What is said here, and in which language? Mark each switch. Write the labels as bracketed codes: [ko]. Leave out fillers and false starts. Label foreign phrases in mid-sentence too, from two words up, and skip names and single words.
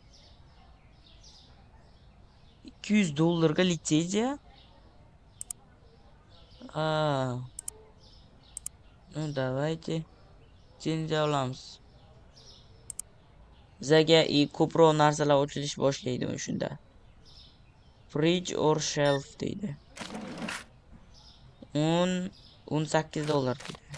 [uz] $200 ga litsenziya. [ru] Ну, давайте. [uz] Litsenziya olamiz. Bizga ko'proq narsalar ochilish boshlaydi shunda. [en] Fridge or shelf [uz] deydi. $18 deydi.